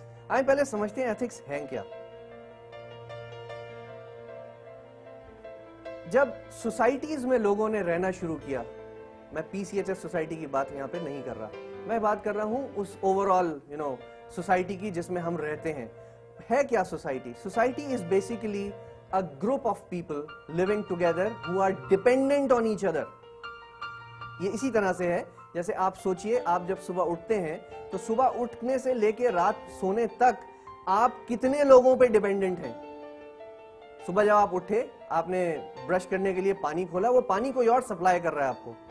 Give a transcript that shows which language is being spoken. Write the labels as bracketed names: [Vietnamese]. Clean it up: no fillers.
[Urdu] آئیں پہلے سمجھتے ہیں ایتھکس ہیں کیا. جب سوسائٹیز میں لوگوں نے رہنا شروع کیا, میں پی سی ایچ ایس سوسائٹی کی بات یہاں پہ نہیں کر رہا, میں بات کر رہا ہوں اس اوور آل سوسائٹی کی جس میں ہم رہتے ہیں. ہے کیا society? [English] Society is basically a group of people living together who are dependent on each other. [Urdu] یہ اسی طرح سے ہے جیسے آپ سوچئے, آپ جب صبح اٹھتے ہیں تو صبح اٹھنے سے لے کے رات سونے تک آپ کتنے لوگوں پہ ڈیپینڈنٹ ہیں. صبح جب آپ اٹھے, آپ نے برش کرنے کے لیے پانی کھولا, وہ پانی کوئی اور سپلائی کر رہا ہے آپ کو.